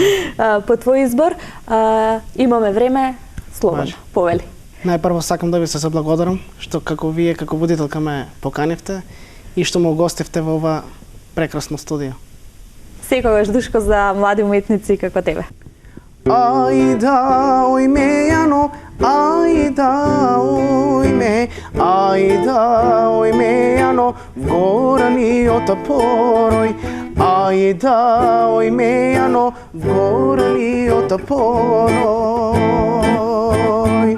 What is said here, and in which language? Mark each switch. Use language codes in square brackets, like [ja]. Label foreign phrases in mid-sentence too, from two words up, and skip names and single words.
[mk] По твој избор, имаме време, слободно, повели. Најпрво сакам да ви се заблагодарам што како вие како водителка ме поканивте и што ме угостивте во ова прекрасно студио. Секогаш Душко за млади уметници како тебе. Ајда, ој ме јано, ајда, ој ме, ајда, ој ме јано, вгорани порој. Ајда, ој ме јано, вгорани порој.